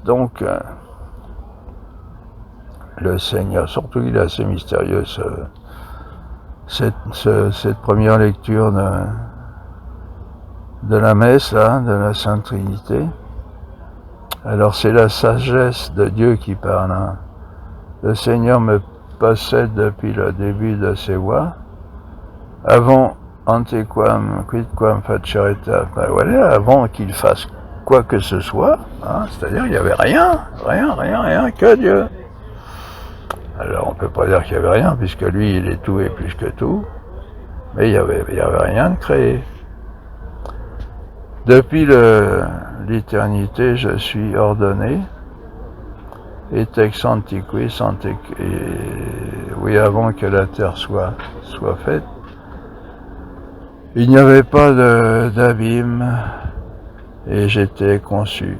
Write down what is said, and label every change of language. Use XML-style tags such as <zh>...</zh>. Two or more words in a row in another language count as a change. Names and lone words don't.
<fr>Donc, le Seigneur, surtout il est assez mystérieux, cette première lecture de la messe, là, de la Sainte Trinité. Alors c'est la sagesse de Dieu qui parle. Hein. Le Seigneur me possède depuis le début de ses voies. Avant</fr> <la>antequam quidquam facereta,</la> <fr>ben voilà, avant qu'il fasse quoi que ce soit, hein, c'est-à-dire il n'y avait rien, que Dieu. Alors on ne peut pas dire qu'il n'y avait rien, puisque lui il est tout et plus que tout, mais il n'y avait rien de créé. Depuis l'éternité, je suis ordonné, et</fr> <la>ex antiquis,</la> <fr>oui, avant que la terre soit faite, il n'y avait pas d'abîme, et j'étais conçu.</fr>